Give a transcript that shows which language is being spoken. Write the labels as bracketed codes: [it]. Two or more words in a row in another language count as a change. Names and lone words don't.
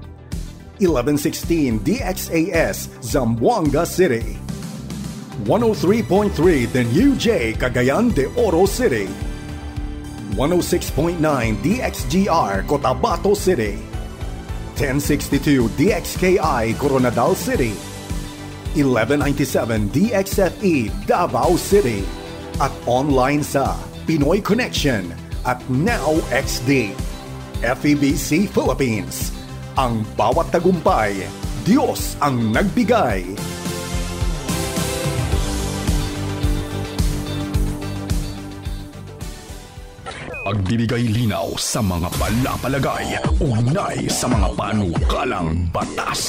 [tl] 1116 DXAS Zamboanga City, 103.3 The New J Cagayan de Oro City, 106.9 DXGR Cotabato City, 1062 DXKI Coronadal City, 1197 DXFE Davao City, at online sa Pinoy Connection at Now XD. FEBC Philippines. Ang bawat tagumpay, Diyos ang nagbigay. Pagbibigay linaw sa mga palapalagay, ugnay sa mga panukalang batas.